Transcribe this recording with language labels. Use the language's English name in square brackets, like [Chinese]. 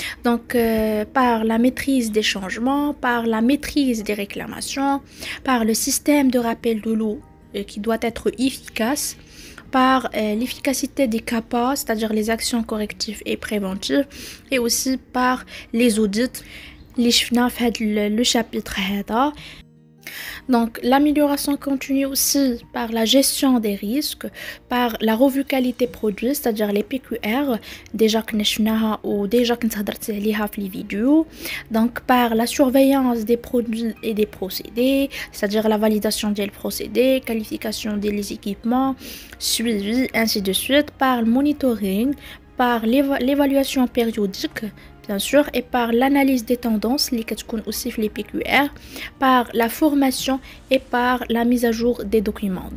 [French] Donc par la maîtrise des changements, par la maîtrise des réclamations, par le système de rappel de l'eau qui doit être efficace, par l'efficacité des CAPA, c'est-à-dire les actions correctives et préventives, et aussi par les audits. [Arabic] اللي شفنا في هذا [French] le chapitre [Arabic] هذا. [French] Donc l'amélioration continue aussi par la gestion des risques, par la revue qualité produit, c'est-à-dire les PQR déjà [Arabic] كنا شفناها [French] ou déjà [Arabic] كنت هضرت عليها في [French] les vidéos. Donc par la surveillance des produits et des procédés, c'est-à-dire la validation des procédés, qualification des équipements, suivi ainsi de suite, par le monitoring, par l'évaluation périodique bien sûr, et par l'analyse des tendances, les aussi les PQR, par la formation et par la mise à jour des documents.